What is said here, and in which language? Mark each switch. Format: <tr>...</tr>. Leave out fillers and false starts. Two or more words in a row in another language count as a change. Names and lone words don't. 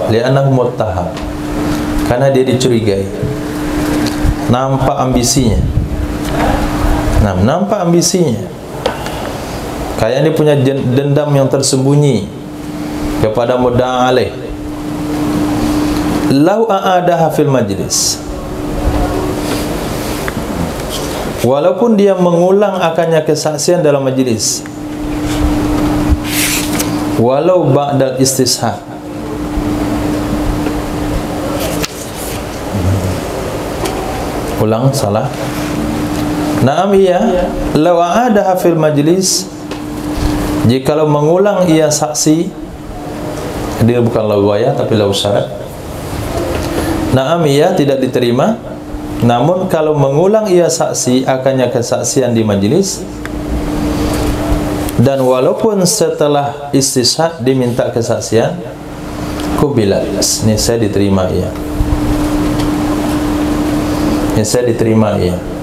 <ar>لأنه متهم,</ar> <id>karena dia dicurigai, nampak ambisinya. Nah, nampak ambisinya, kayak dia punya dendam yang tersembunyi kepada</id> <ar>مدعى عليه. لو أعاده في المجلس,</ar> <id>walaupun dia mengulang akannya kesaksian dalam majlis,</id> <ar>ولو بعد الاستشهاد,</ar> <id>ulang salah. Naam iya,</id> <ar>لو أعاده في المجلس,</ar> <id>jikalau mengulang ia saksi, dia bukan lau waya tapi lau syarat. Naam iya, tidak diterima. Namun kalau mengulang ia saksi akannya kesaksian di majlis, dan walaupun setelah istishad diminta kesaksian, kubilat, ini saya diterima ia, ini saya diterima ia.</id>